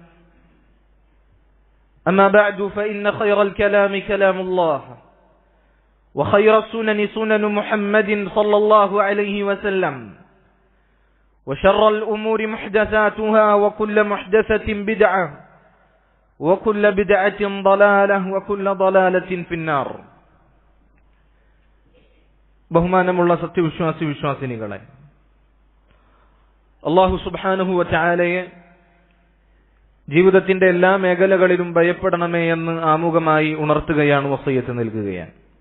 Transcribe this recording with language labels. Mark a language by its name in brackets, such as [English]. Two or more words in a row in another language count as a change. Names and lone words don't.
[Arabic] أما بعد فإن خير الكلام كلام الله وخير السنن سنن محمد صلى الله عليه وسلم وشر الأمور محدثاتها وكل محدثة بدعة وكل بدعة ضلالة وكل ضلالة في النار. [Malayalam] ബഹുമാനമുള്ള വിശ്വാസിനികളെ, അല്ലാഹു [Arabic] سبحانه وتعالى [Malayalam] ജീവിതത്തിന്റെ എല്ലാ മേഖലകളിലും ഭയപ്പെടണമേ എന്ന് ആമുഖമായി ഉണർത്തുകയാണ്, വസിയത്ത് നൽകുകയാണ്.